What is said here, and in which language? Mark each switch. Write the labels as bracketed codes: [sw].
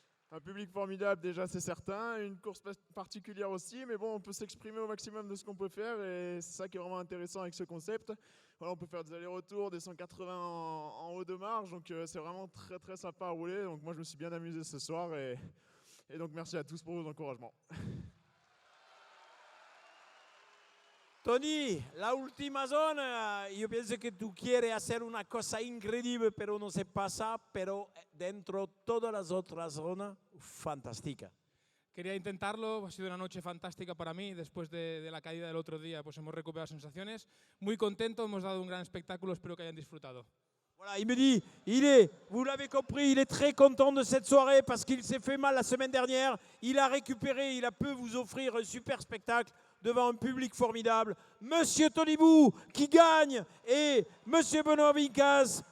[fr] Un public formidable déjà, c'est certain, une course particulière aussi, mais bon, on peut s'exprimer au maximum de ce qu'on peut faire et c'est ça qui est vraiment intéressant avec ce concept. Voilà, on peut faire des allers-retours, des 180 en haut de marge, donc c'est vraiment très très sympa à rouler. Donc moi je me suis bien amusé ce soir et donc merci à tous pour vos encouragements. [es] Tony, la última zona, yo pienso que tú quieres hacer una cosa increíble, pero no se pasa, pero dentro todas las otras zonas, fantástica. Quería intentarlo, ha sido una noche fantástica para mí, después de la caída del otro día, pues hemos recuperado sensaciones. Muy contento, hemos dado un gran espectáculo, espero que hayan disfrutado. [fr] Voilà, il me dit, vous l'avez compris, il est très content de cette soirée parce qu'il s'est fait mal la semaine dernière. Il a récupéré, il a pu vous offrir un super spectacle devant un public formidable. Monsieur Tony Bou qui gagne et Monsieur Benoît Bicaz.